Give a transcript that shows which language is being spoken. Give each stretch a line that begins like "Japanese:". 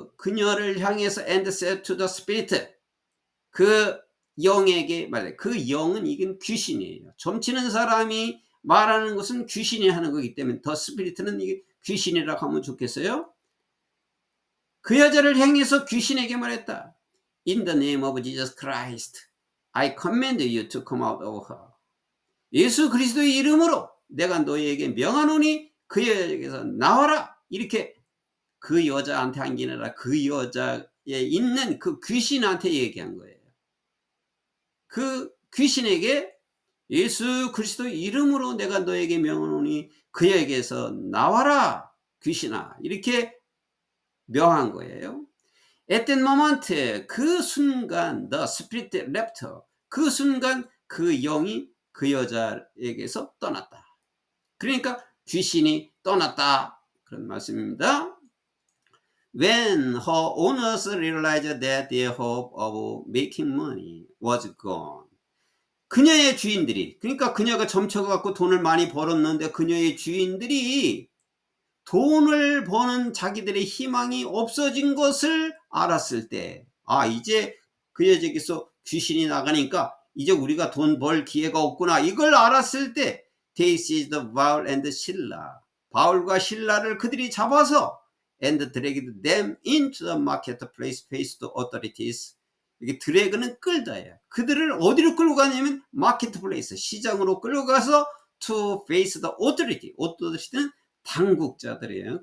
Korean: 그녀를 향해서
English: and said to the spirit.
Korean: 그 영에게 말해. 그 영은 이건 귀신이에요. 점치는 사람이 말하는 것은 귀신이 하는 거기 때문에 더 스피리트는 이게 귀신이라고 하면 좋겠어요. 그 여자를 향해서 귀신에게 말했다.
English: In the name of Jesus Christ, I command you to come out of her.
Korean: 예수 그리스도의 이름으로 내가 너희에게 명하노니 그 여자에게서 나와라. 이렇게 그 여자한테 한 게 아니라 그 여자에 있는 그 귀신한테 얘기한 거예요. 그 귀신에게 예수 그리스도의 이름으로 내가 너에게 명하노니 그에게서 나와라 귀신아 이렇게 명한 거예요.
English: At that moment,
Korean: 그 순간
English: the spirit left her.
Korean: 그 순간 그 영이 그 여자에게서 떠났다. 그러니까 귀신이 떠났다 그런 말씀입니다.
English: When her owners realized that their hope of making money was gone.
Korean: 그녀의 주인들이, 그러니까 그녀가 점쳐갖고 돈을 많이 벌었는데 그녀의 주인들이 돈을 버는 자기들의 희망이 없어진 것을 알았을 때, 이제 그 여자에게서 귀신이 나가니까 이제 우리가 돈 벌 기회가 없구나. 이걸 알았을 때,
English: they seized Paul and Silla.
Korean: 바울과 신라를 그들이 잡아서
English: and dragged them into the marketplace faced authorities.
Korean: 이게 드래그는 끌다예요. 그들을 어디로 끌고 가냐면 마켓플레이스, 시장으로 끌고 가서
English: to face the authority.
Korean: authority는 당국자들이에요.